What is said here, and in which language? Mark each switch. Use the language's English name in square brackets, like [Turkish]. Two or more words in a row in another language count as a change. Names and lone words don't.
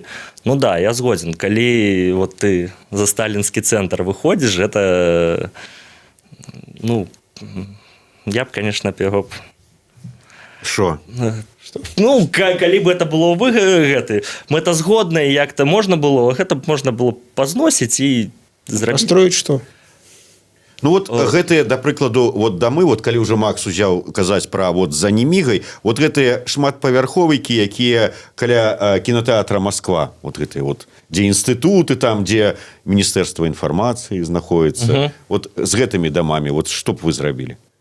[Belarusian] Ну да, я згодзін, калі вот ты за сталінскі цэнтр выходзіш, гэта, я б, конечно, яго... [Ukrainian] Що? Калі б гэта было мэтазгодна, і як-то можна было, гэта б можна было пазносіць і зрабіць. [Russian] Построить что? [Belarusian] Ну вот гэтыя, да прыкладу, вот дамы, вот калі ўжо Макс узяў казаць пра вот за Немігай, вот гэтыя шматпавярховікі, якія каля кінотэатра Москва, вот гэтыя вот, дзе інстытуты там, дзе Міністэрства інфармацыі знаходіцца, вот з гэтымі дамамі, вот што б вы зрабілі?